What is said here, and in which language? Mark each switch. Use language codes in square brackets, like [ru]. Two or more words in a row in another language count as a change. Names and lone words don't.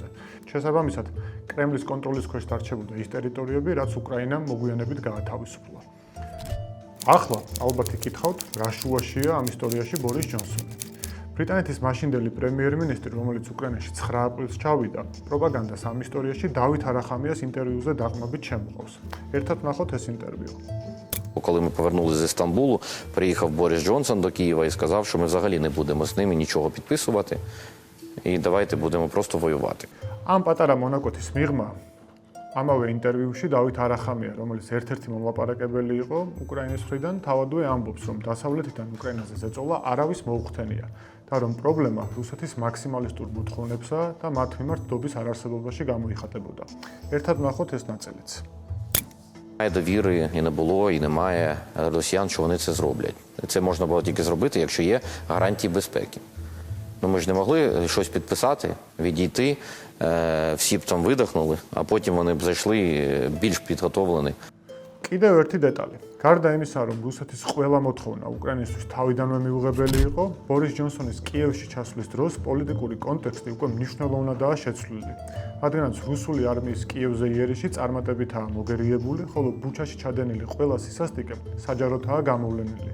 [ka] შესაბამისად, კრემლის კონტროლის ქვეშ დარჩებოდა ის ტერიტორიები, რაც უკრაინამ მოგვიანებით გაათავისუფლა. ახლა, ალბათ იკითხავთ, რა შუაშია ამ ისტორიაში ბორის ჯონსონი. ბრიტანეთის მაშინდელი პრემიერ-მინისტრი, რომელიც უკრაინაში 9 აპრილს ჩავიდა, პროპაგანდას ამ ისტორიაში დავით არახამიას ინტერვიუზე დაყრდნობით შემოყავს. ერთად ვნახოთ ეს інтерв'ю. [uk] Коли ми повернулися зі Стамбулу, приїхав Борис Джонсон до Києва і сказав, що ми взагалі не будемо з ними нічого підписувати і давайте будемо просто воювати. [ka] Ამ პატარა მონაკოთის მიღმა ამავე ინტერვიუში დავით არახამია, რომელიც ერთ-ერთი მომლაპარაკებელი იყო უკრაინის მხრიდან, თავადვე ამბობს, რომ დასავლეთიდან უკრაინაზე ზეწოლა არავის მოუხდენია და რომ პრობლემა რუსეთის მაქსიმალისტურ მოთხოვნებსა და მათ მიმართ დობის არარსებობაში გამოიხატებოდა. Ერთად ვნახოთ ეს ნაწილიც. [uk] Немає довіри і не було, і немає росіян, що вони це зроблять. Це можна було тільки зробити, якщо є гарантії безпеки. Ну, ми ж не могли щось підписати, відійти, всі б там видихнули, а потім вони б зайшли більш підготовлені. [ka] კიდევ ერთი დეტალი. გარდა იმისა, რომ რუსეთის ყველა მოთხოვნა უკრაინისთვის თავიდანვე მიუღებელი იყო, ბორის ჯონსონის კიევში ჩასვლის დროს პოლიტიკური კონტექსტი უკვე მნიშვნელოვნადაა შეცვლილი. რადგანაც რუსული არმიის კიევზე იერიში წარმატებითაა მოგერიებული, ხოლო ბუჩაში ჩადენილი ყველა სისასტიკე საჯაროდაა გამოვლენილი.